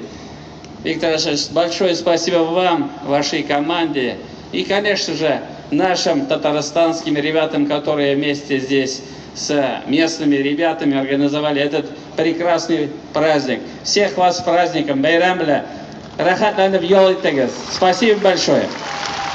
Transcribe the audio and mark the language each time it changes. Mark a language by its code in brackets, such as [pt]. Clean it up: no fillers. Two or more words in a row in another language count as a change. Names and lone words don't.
[ru] Виктор Александрович, большое спасибо вам, вашей команде и, конечно же, нашим татарстанским ребятам, которые вместе здесь с местными ребятами организовали этот прекрасный праздник. Всех вас с праздником! [tt] Байрам белән! Рәхәтләнеп ял итегез! [ru] Спасибо большое!